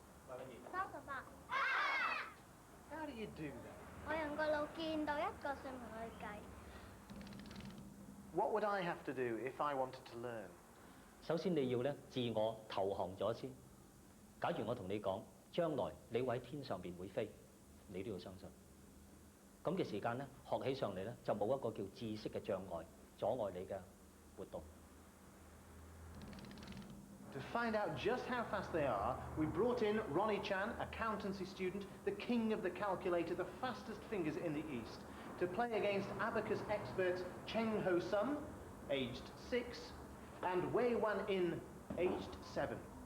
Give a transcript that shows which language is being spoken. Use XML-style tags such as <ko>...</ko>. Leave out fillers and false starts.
<en>How do you do that? What would I have to do if I wanted to learn?</en> <yue>首先你要咧自我投降咗先。假如我同你講，將來你會喺天上邊會飛，你都要相信。咁嘅時間咧，學起上嚟咧就冇一個叫知識嘅障礙阻礙你嘅活動。</yue> <en>To find out just how fast they are, we brought in Ronnie Chan, accountancy student, the king of the calculator, the fastest fingers in the East, to play against abacus experts Cheng Ho Sum, aged 6, and Wei Wan In, aged 7.</en>